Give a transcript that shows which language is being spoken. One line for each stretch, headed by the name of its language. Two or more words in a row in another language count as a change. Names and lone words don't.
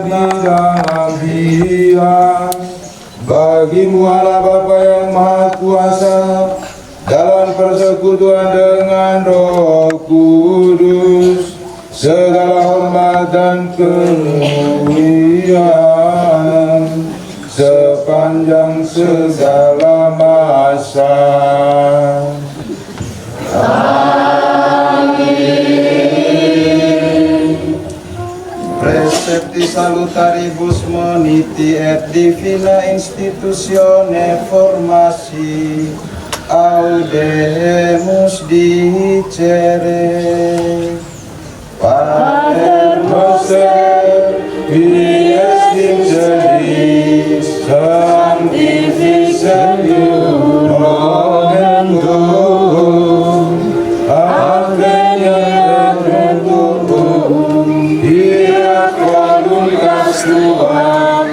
Indonesian: di dalam Dia, bagimu Allah Bapa yang Maha Kuasa, dalam persekutuan dengan Roh Kudus, segala hormat dan kemuliaan sepanjang segala masa. Amin.
Latin: salutaribus moniti et divina institutione formasi audemus dicere. Pater noster, qui es in celis, sanctificetur nomen tuum, adveniat regnum, fiat voluntas tua,